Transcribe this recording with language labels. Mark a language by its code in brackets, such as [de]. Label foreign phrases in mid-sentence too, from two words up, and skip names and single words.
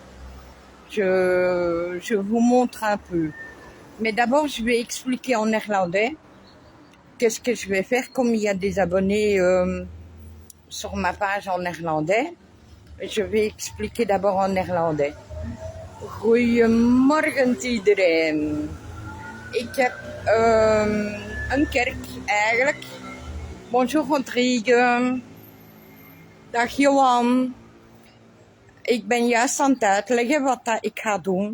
[fr] Je vous montre un peu. Mais d'abord, je vais expliquer en néerlandais. Qu'est-ce que je vais faire? Comme il y a des abonnés sur ma page en néerlandais, je vais expliquer d'abord en néerlandais. [nl] Goedemorgen iedereen. Ik heb een kerk eigenlijk. Bonjour Rodrigue. Dag Johan. Ik ben juist aan het uitleggen wat dat ik ga doen.